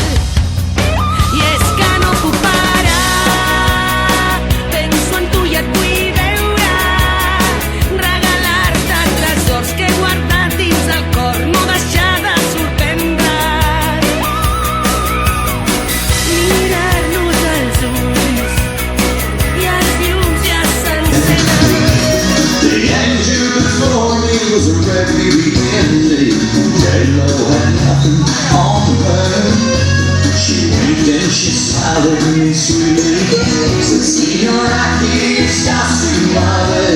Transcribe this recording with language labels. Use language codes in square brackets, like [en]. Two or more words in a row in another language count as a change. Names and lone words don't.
[ca] I és que no puc parar, penso en tu i et vull veure, regalar-te tresors que he guardat dins el cor, no deixar de sorprendre't. Mirar-nos als ulls i els llums ja s'encenen. [en] The angel before me was a red beginning. J-Lo had nothing on her. She winked and she smiled at me sweetly. Said, "Senor, I can't stop smiling."